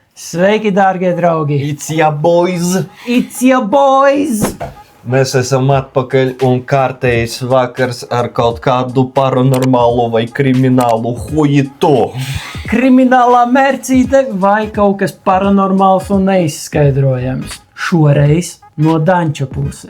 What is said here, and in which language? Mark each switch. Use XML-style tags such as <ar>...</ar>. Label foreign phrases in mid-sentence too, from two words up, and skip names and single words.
<lv>Sveiki, dārgie draugi!</lv> <en>It's ya boys! It's your boys!</en> <lv>Mēs esam atpakaļ un kārtējs vakars ar kaut kādu paranormālu vai kriminālu huitu. Kriminālā mērcīte vai kaut kas paranormāls un neizskaidrojams. Šoreiz no Danča puses.</lv>